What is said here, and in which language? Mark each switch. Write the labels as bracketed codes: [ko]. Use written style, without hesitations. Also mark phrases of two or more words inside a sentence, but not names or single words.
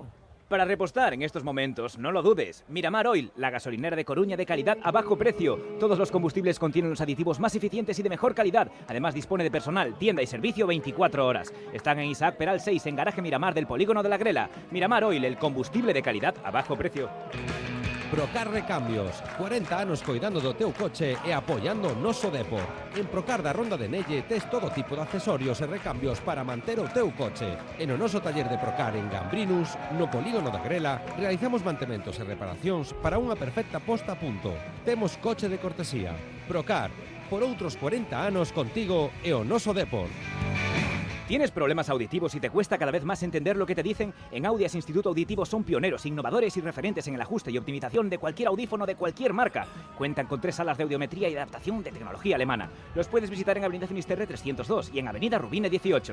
[es] Para repostar en estos momentos, no lo dudes. Miramar Oil, la gasolinera de Coruña de calidad a bajo precio. Todos los combustibles contienen los aditivos más eficientes y de mejor calidad. Además dispone de personal, tienda y servicio 24 horas. Están en Isaac Peral 6, en Garaje Miramar del Polígono de la Grela. Miramar Oil, el combustible de calidad a bajo precio. [gl] Procar Recambios, 40 anos coidando do teu coche e apoiando o noso Depor. En Procar da Ronda de Nelle tes todo tipo de accesorios e recambios para manter o teu coche. E no noso taller de Procar en Gambrinus, no Polígono da Grela, realizamos mantementos e reparacións para unha perfecta posta a punto. Temos coche de cortesía. Procar, por outros 40 anos contigo e o noso Depor. [es] ¿Tienes problemas auditivos y te cuesta cada vez más entender lo que te dicen? En Audias Instituto Auditivo son pioneros, innovadores y referentes en el ajuste y optimización de cualquier audífono de cualquier marca. Cuentan con 3 salas de audiometría y adaptación de tecnología alemana. Los puedes visitar en Avenida Finisterre 302 y en Avenida Rubine 18.